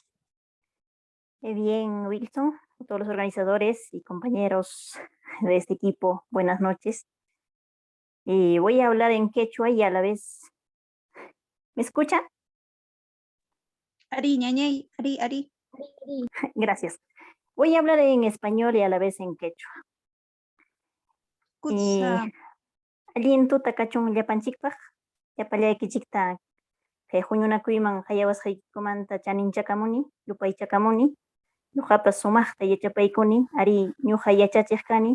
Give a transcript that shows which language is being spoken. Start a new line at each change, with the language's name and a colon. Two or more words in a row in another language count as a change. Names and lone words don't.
Spanish: Bien, Wilson, a todos los organizadores y compañeros de este equipo, buenas noches. Y voy a hablar en quechua y a la vez... ¿Me escuchan?
Quechua: Ari, ñañay, Ari, Ari.
Spanish: Gracias. Voy a hablar en español y a la vez en quechua.
Quechua: Allin tuta kachun llapanchikpaq, llapallaykichikta kay huñunakuyman hayawasqaykikumanta chaninchakamuni, yupaychakamuni. Ñuqapas sumaqta yachapaykuni, ari ñuqa yachachiq kani.